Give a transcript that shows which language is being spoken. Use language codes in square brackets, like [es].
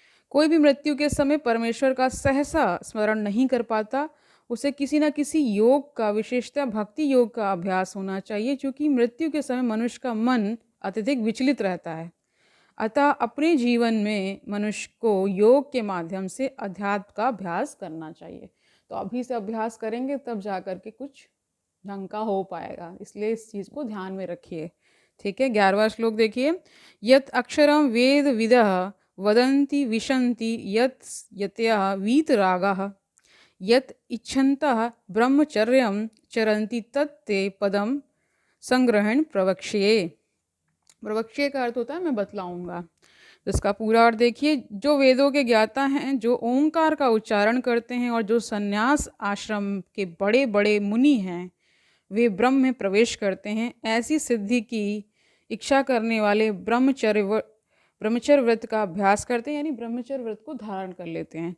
[hi] कोई भी मृत्यु के समय परमेश्वर का सहसा स्मरण नहीं कर पाता, उसे किसी न किसी योग का, विशेषतः भक्ति योग का अभ्यास होना चाहिए, क्योंकि मृत्यु के समय मनुष्य का मन अत्यधिक विचलित रहता है। अतः अपने जीवन में मनुष्य को योग के माध्यम से अध्यात्म का अभ्यास करना चाहिए। तो अभी से अभ्यास करेंगे तब जा कर के कुछ ढंग का हो पाएगा, इसलिए इस चीज़ को ध्यान में रखिए। ठीक है, 11वां श्लोक देखिए, [sa] यत् अक्षरम वेद विदः वदन्ति विशन्ति यत् यतयः वीतरागः यत् इच्छन्तः ब्रह्मचर्यं चरन्ति तत्ते पदम संग्रहण प्रवक्ष्ये। [hi] प्रवक्ष्ये का अर्थ होता है मैं बतलाऊंगा। तो इसका पूरा अर्थ देखिए, जो वेदों के ज्ञाता हैं, जो ओंकार का उच्चारण करते हैं और जो संन्यास आश्रम के बड़े बड़े मुनि हैं, वे ब्रह्म में प्रवेश करते हैं। ऐसी सिद्धि की इच्छा करने वाले ब्रह्मचर्य व्रत का अभ्यास करते हैं, यानी ब्रह्मचर्य व्रत को धारण कर लेते हैं।